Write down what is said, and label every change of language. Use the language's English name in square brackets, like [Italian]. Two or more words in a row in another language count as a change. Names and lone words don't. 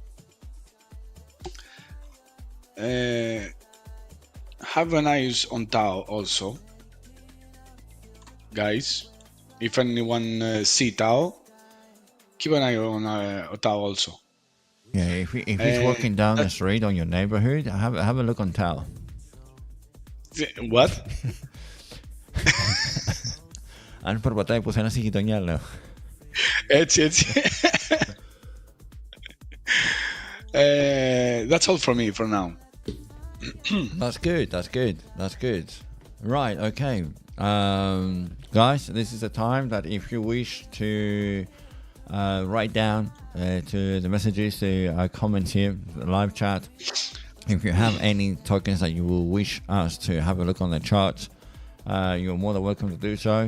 [English] Have an eye on Tau also, guys. If anyone see Tau, keep an eye on Tau also. Yeah, if he's walking down the street on your neighborhood, have a look on Tau. What? [Greek] Αν περπατάει πουθενά στη γειτονιά, λέω. Έτσι. [English] That's all from me for now. That's good. Right, okay. Guys, this is the time that if you wish to write down to the messages, to comments here, the live chat, if you have any tokens that you will wish us to have a look on the charts, you're more than welcome to do so.